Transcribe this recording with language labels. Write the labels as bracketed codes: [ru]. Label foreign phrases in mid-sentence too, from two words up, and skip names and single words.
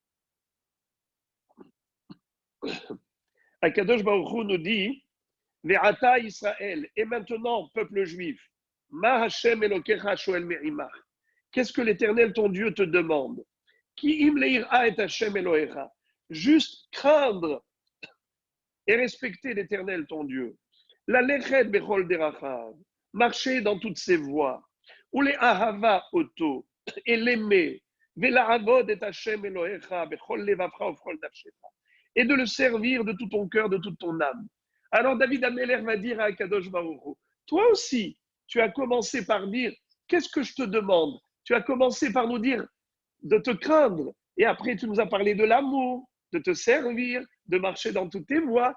[he] הקדוש ברוך הוא [fr] nous dit [he] ועתה ישראל, [fr] et maintenant, peuple juif, [he] מה ה' אלוקיך שואל מעמך. [fr] Qu'est-ce que l'Éternel ton Dieu te demande? [he] כי אם ליראה את ה' אלוקיך. [fr] Juste craindre et respecter l'Éternel ton Dieu. [he] ללכת בכל דרכיו, [fr] marcher dans toutes ses voies. [he] ולאהבה אותו, [fr] et l'aimer. [he] ולעבוד את ה' אלוקיך בכל לבבך ובכל נפשך. [fr] Et de le servir de tout ton cœur, de toute ton âme. Alors David Améler va dire à [he] הקדוש ברוך הוא, [fr] toi aussi, tu as commencé par dire, qu'est-ce que je te demande? Tu as commencé par nous dire de te craindre. Et après, tu nous as parlé de l'amour, de te servir, de marcher dans toutes tes voies.